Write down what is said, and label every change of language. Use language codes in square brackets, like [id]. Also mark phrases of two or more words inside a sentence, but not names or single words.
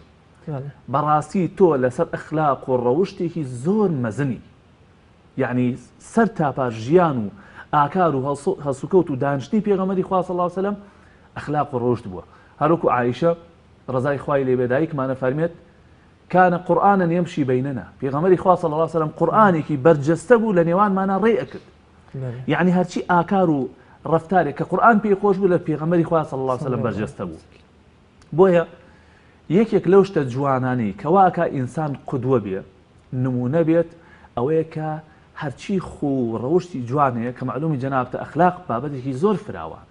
[ckb] بەڕاستی تۆ لەسەر ئەخلاق و ڕەوشتێکی زۆر مەزنی، یعنی سەر تاپار ژیان و ئاکار و هەسوکەوت و دانیشتنی پێغەمبەری خوا [ar] صلی الله علیه وسلم [ckb] ئەخلاق و ڕەوشت بووە. هەروەکو عایشە ڕەزای خوای لێ بێ دایکمانە فەرمێت [ar] كان قرآنا يمشي بيننا [ckb] پێغەمبەری خوا [ar] صلی الله علیه وسلم [ckb] قورئانێکی بەرجەستە بوو لە نێوانمانە ڕێ ئەکرد. یعنی هەرچی ئاکار و ڕەفتارێک کە قورئان پێی خۆش بوو لە پێغەمبەری خوا [ar] صلی الله علیه وسلم [ckb] بەرجەستە بوو. بۆیە یەکێک لەو شتە جوانانەی کە واکە ئینسان قودوە بێ، نمونە بێت، ئەوەیە کە هەرچی خو ڕەوشتی جوانەیە کە معلومی جەنابتە ئەخلاق بابەتێکی زۆر فراوانە.